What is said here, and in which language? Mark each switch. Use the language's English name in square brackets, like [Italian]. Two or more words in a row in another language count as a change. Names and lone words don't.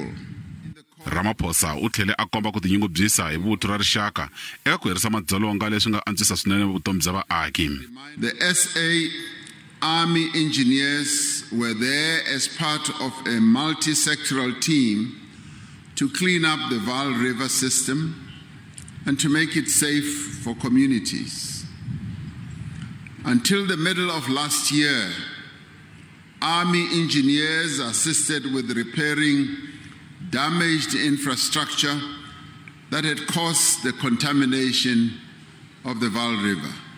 [Tsonga] Ramaphosa u tlhele a komba ku tinyungubyisa hi vuthu ra rixaka eka ku herisa madzolonga leswi nga antswisa swinene vutomi bya vaaki. [English] The SA Army engineers were there as part of a multi-sectoral team to clean up the Vaal River system and to make it safe for communities. Until the middle of last year, Army engineers assisted with repairing damaged infrastructure that had caused the contamination of the Vaal River.